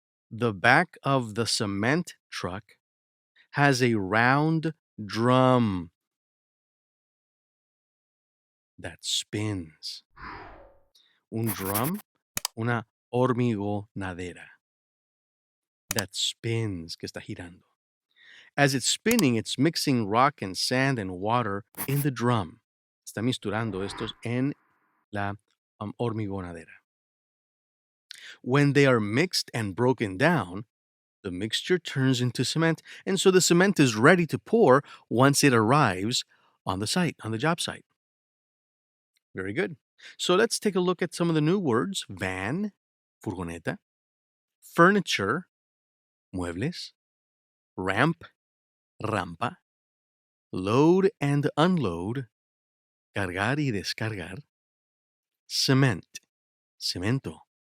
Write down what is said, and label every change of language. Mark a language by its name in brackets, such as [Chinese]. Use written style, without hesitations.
[English] The back of the cement truck has a round drum that spins. [Spanish] Un drum, una hormigonadera [English] that spins, [Spanish] que está girando. [English] As it's spinning, it's mixing rock and sand and water in the drum. [Spanish] Está misturando estos en la hormigonadera. [English] When they are mixed and broken down, the mixture turns into cement, and so the cement is ready to pour once it arrives on the site, on the job site. Very good. So let's take a look at some of the new words: van, furgoneta, furniture, muebles, ramp, rampa, load and unload, cargar y descargar, cement, cemento,